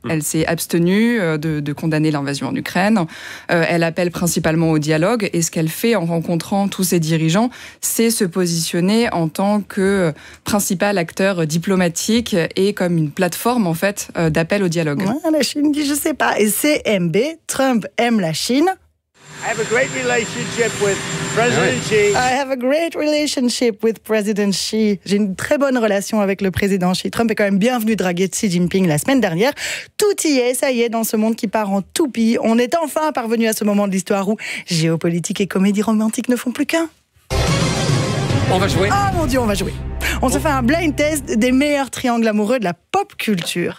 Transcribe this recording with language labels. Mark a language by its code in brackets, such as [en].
[fr] Elle s'est abstenue de condamner l'invasion en Ukraine. Elle appelle principalement au dialogue. Et ce qu'elle fait en rencontrant tous ses dirigeants, c'est se positionner en tant que principal acteur diplomatique et comme une plateforme en fait d'appel au dialogue. Ouais, la Chine dit je sais pas. Et CMB, Trump aime la Chine. [en] I have a great relationship with President Xi. [fr] J'ai une très bonne relation avec le président Xi. Trump est quand même bienvenu draguer Xi Jinping la semaine dernière. Tout y est, ça y est, dans ce monde qui part en toupie, on est enfin parvenu à ce moment de l'histoire où géopolitique et comédie romantique ne font plus qu'un. On va jouer. Oh mon Dieu, on va jouer. On se fait un blind test des meilleurs triangles amoureux de la pop culture.